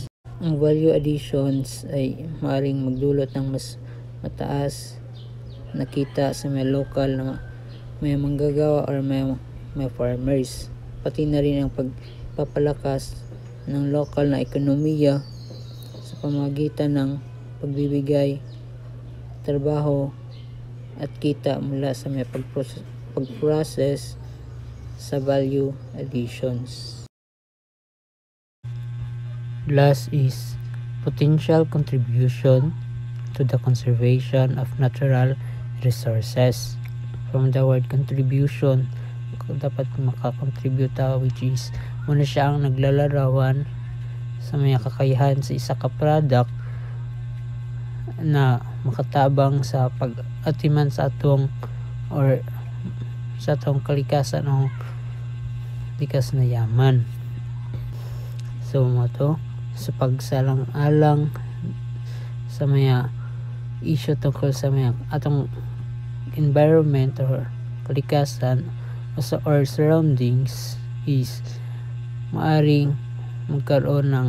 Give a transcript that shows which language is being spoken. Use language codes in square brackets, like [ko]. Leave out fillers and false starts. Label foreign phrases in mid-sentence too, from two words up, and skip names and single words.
[tl] Ang [en] value additions [tl] ay maaring magdulot ng mas mataas na kita sa mga local na may manggagawa or may farmers, pati na rin ang pagpapalakas ng local na ekonomiya sa pamamagitan ng pagbibigay trabaho at kita mula sa may pag-process sa [en] value additions. Last is potential contribution to the conservation of natural resources. From the word contribution, [ceb] dapat makakontribute [en] which is [tl] muna siya ang naglalarawan sa mga kakayahan [ceb] sa isa ka product na makatabang sa pag-atiman sa atong or sa atong [tl] kalikasan o likas na yaman. So mo to sa pagsalang-alang sa mga issue tungkol sa mga atong environment or kalikasan or surroundings is maaring magkaroon ng